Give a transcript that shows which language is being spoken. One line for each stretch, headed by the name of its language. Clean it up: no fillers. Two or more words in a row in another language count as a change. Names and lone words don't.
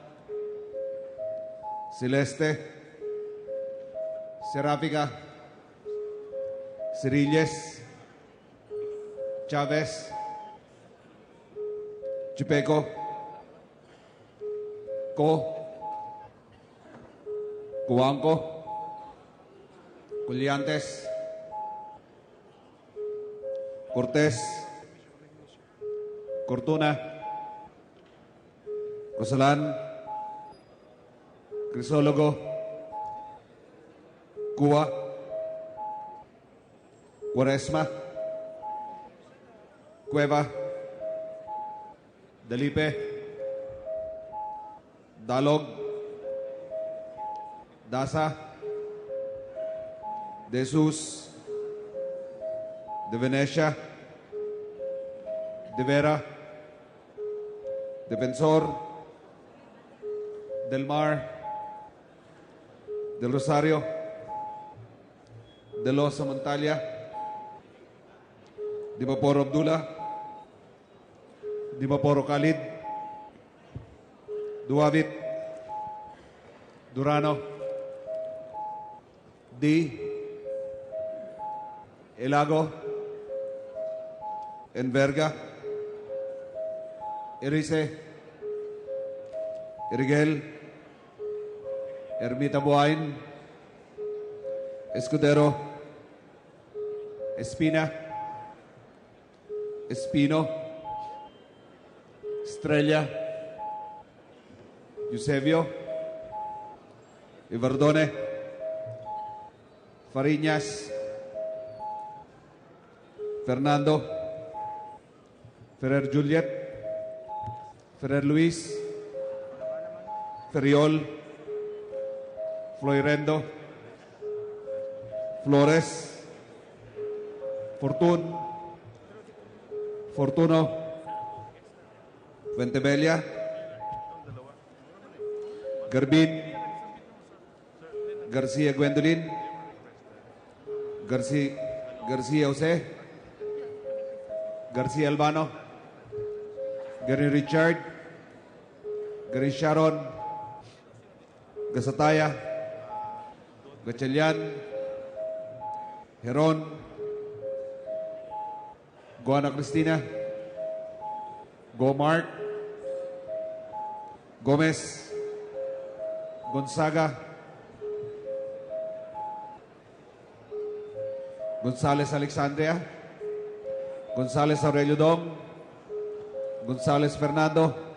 English: Celeste, Serafica, Cirilles, Chavez, Chupeco, Cuanco, Culiantes, Cortés, Cortuna, Cosalan, Crisólogo, Cuba, Cuaresma, Cueva, Delipe, Dalog, Dasa, De Jesus, De Venecia, De Vera, Defensor, Del Mar, Del Rosario, De Losa Montalia, Di Maporo Abdullah, Di Maporo Khalid, Duavit, Durano, Di, Elago, Enverga, Erice, Erigel, Ermita Buain, Escudero, Espina, Espino, Estrella, Eusebio, Ivardone, Fariñas, Fernando, Ferrer Juliet, Ferrer Luis, Ferriol, Floyrendo, Flores, Fortuno, Ventebelia, Garbin, Garcia Gwendolyn, Garcia Jose, Garcia Albano, Gary Richard, Gary Sharon, Gasataya, Gachelian, Heron, Goana Cristina, Gomark, Gomez, Gonzaga, Gonzales Alexandria, Gonzales Aurelio Dong, Gonzales Fernando,